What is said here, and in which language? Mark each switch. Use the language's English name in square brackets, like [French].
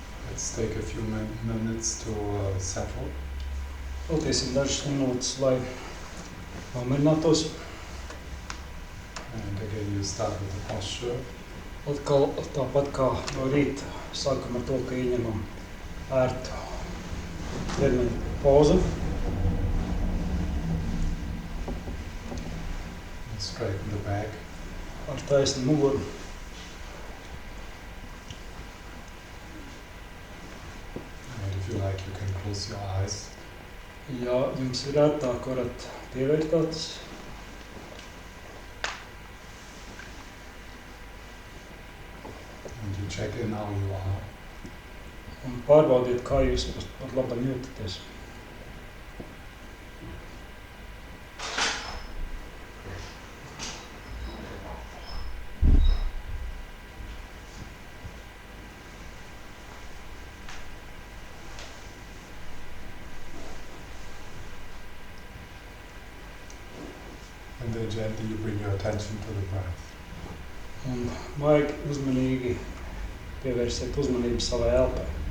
[English] Let's take a few minutes to settle. [Latvian] Veltīsim dažas minūtes, lai nomierinātos. [English] And again, you start with the posture. [Latvian] Atkal tāpat kā no rīta sākam ar to, ka ieņemam ērtu ķermeņa pozu. [English] Straighten the back. [Latvian] Ar taisnu muguru. [English] And if you like, you can close your eyes. [Latvian] Ja jums ir ērtāk, varat pievērt acis. [English] And you check in how you are. [Latvian] Un pārbaudiet, kā jūs pat labam jūtaties. [English] And then gently you bring your attention to the breath. [Latvian] Un maigi uzmanīgi pievērsiet uzmanību savai elpai.